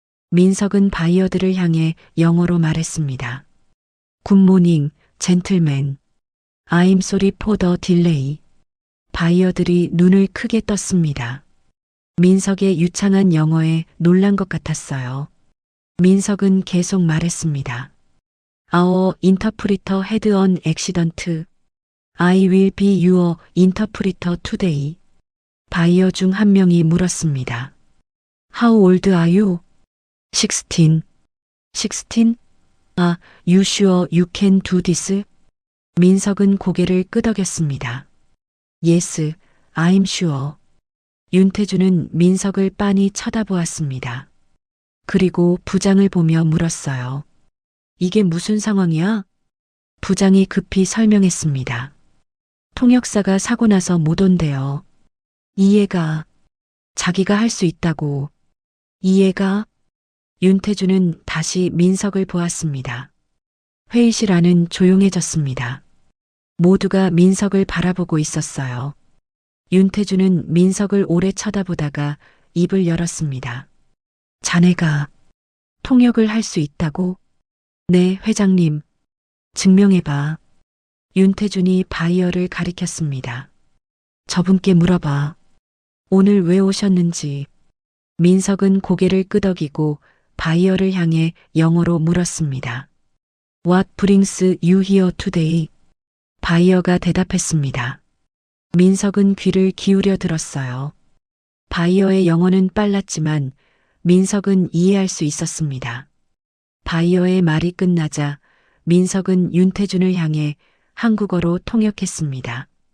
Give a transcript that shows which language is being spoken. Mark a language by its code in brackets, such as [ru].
[ko] 민석은 바이어들을 향해 영어로 말했습니다. [en] 굿모닝, 젠틀맨. I'm sorry for the delay. [ko] 바이어들이 눈을 크게 떴습니다. 민석의 유창한 영어에 놀란 것 같았어요. 민석은 계속 말했습니다. [en] Our interpreter had an accident. I will be your interpreter today. [ko] 바이어 중 한 명이 물었습니다. [en] How old are you? 16. 16? 아, you sure you can do this? [ko] 민석은 고개를 끄덕였습니다. [en] Yes, I'm sure. [ko] 윤태주는 민석을 빤히 쳐다보았습니다. 그리고 부장을 보며 물었어요. 이게 무슨 상황이야? 부장이 급히 설명했습니다. 통역사가 사고 나서 못 온대요. 이해가, 자기가 할 수 있다고. 이해가? 윤태주는 다시 민석을 보았습니다. 회의실 안은 조용해졌습니다. 모두가 민석을 바라보고 있었어요. 윤태주는 민석을 오래 쳐다보다가 입을 열었습니다. 자네가 통역을 할 수 있다고? 네, 회장님. 증명해봐. 윤태준이 바이어를 가리켰습니다. 저분께 물어봐. 오늘 왜 오셨는지. 민석은 고개를 끄덕이고 바이어를 향해 영어로 물었습니다. [en] What brings you here today? [ko] 바이어가 대답했습니다. 민석은 귀를 기울여 들었어요. 바이어의 영어는 빨랐지만 민석은 이해할 수 있었습니다. 바이어의 말이 끝나자 민석은 윤태준을 향해 한국어로 통역했습니다.